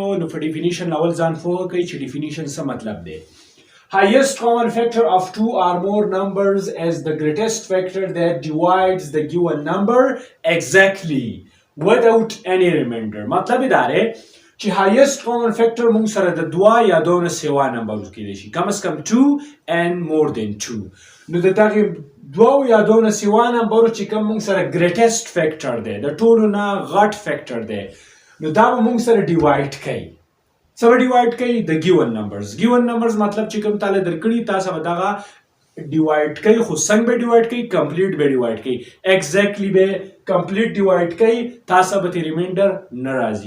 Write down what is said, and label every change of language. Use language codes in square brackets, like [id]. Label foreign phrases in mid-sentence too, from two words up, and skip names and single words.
[ps] نو په ډیفینیشن اول ځان پوه کوئ چې ډیفینیشن څه مطلب دی. [en] Highest common factor of two or more numbers is the greatest factor that divides the given number exactly without any remainder. [ps] مطلب دا دی چې [en] highest common factor [ps] موږ سره د دوا یا دونه سیوا نمبر کېدای شي، [ur] کم از کم [ps] 2 [en] and more than 2. [ps] نو د دغې دوو یا دونه سیوا نمبرو چې کوم موږ سره [en] greatest factor [ps] دی، د ټولو نه غټ فیکټر دی، نو دا به موږ سره ډیوایډ کوي. څه به ډیوایډ کوي؟ د [en] given numbers. given numbers [ps] مطلب چې کوم تاله درکړي تاسو به دغه ډیوایډ کوي، خو څنګه به ډیوایډ کوي؟ کمپلیټ به ډیوایډ کوي، ایگزیکټلی به کمپلیټ ډیوایډ کوي، تاسو به تی ریمایندر نه راځي.